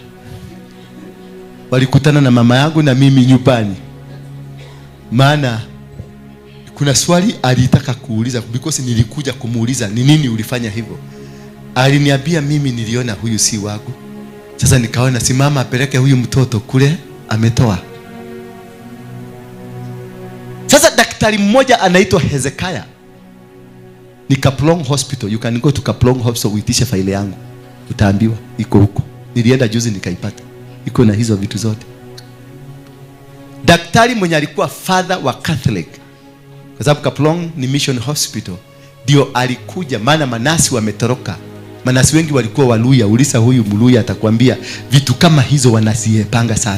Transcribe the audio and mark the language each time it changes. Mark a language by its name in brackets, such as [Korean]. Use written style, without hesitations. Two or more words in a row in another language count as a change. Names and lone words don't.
[Swahili] Walikutana na mama yangu na mimi nyumbani, maana kuna swali alitaka kuuliza, because nilikuja kumuuliza ni nini ulifanya hivyo. Aliniambia mimi niliona huyu si wangu. Sasa nikaona si mama apeleke huyu mtoto kule ametoa. Sasa daktari mmoja anaitwa Hezekiah, ni Kaplong Hospital. [English] You can go to Kaplong Hospital [Swahili] uitishe faile yangu, utaambiwa iko huko. Nilienda juzi nikaipata, iko na hizo vitu zote. Daktari mwenye alikuwa father wa Catholic, kwa sababu Kaplong ni [English] mission hospital, [Swahili] ndio alikuja, maana manasi wametoroka. Manasi wengi walikuwa Waluya. Ulisa huyu Mluya atakwambia vitu kama hizo wanasiepanga sana.